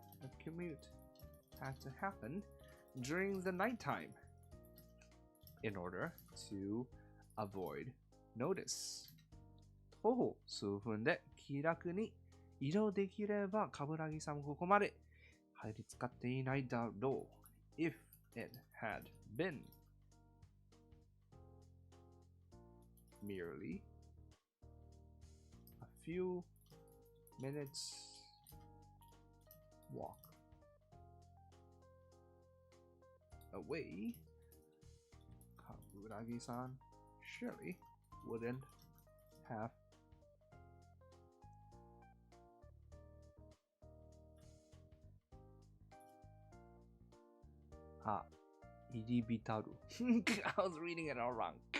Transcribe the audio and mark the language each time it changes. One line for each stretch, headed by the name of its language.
English: The commute had to happen during the nighttime in order to avoid notice.
Japanese: 徒歩数分で気楽に移動できれば、冠城さんもここまで入り浸かっていないだろう。
English: If it had been merely a few minutes walk away, Kaburagi-san surely wouldn't have Iribitaru. I was reading it all wrong.